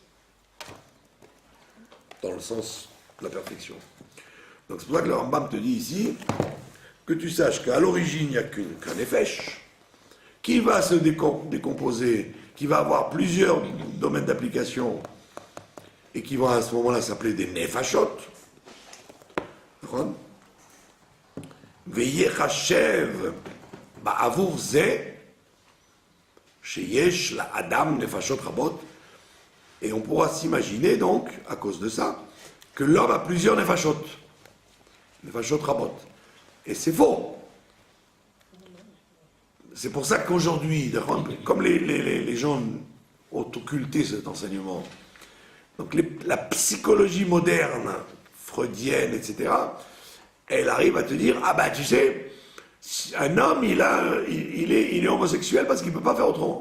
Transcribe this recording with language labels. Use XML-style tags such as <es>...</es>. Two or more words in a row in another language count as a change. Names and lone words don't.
<fr>Dans le sens de la perfection. Donc c'est pour ça que le Rambam te dit ici que tu saches qu'à l'origine, il n'y a qu'un nefesh qui va se décomposer, qui va avoir plusieurs domaines d'application et qui vont à ce moment-là s'appeler des nefashot.</fr> <he>ויחשב בעבור זה שיש לאדם נפשות רבות.</he> <fr>Et on pourra s'imaginer donc, à cause de ça, que l'homme a plusieurs nefashot.</fr> <he>נפשות רבות.</he> <fr>Et c'est faux. C'est pour ça qu'aujourd'hui, comme les gens occulté cet enseignement. Donc la psychologie moderne, freudienne, etc., elle arrive à te dire, ah ben tu sais, un homme, il est homosexuel parce qu'il ne peut pas faire autrement.</fr>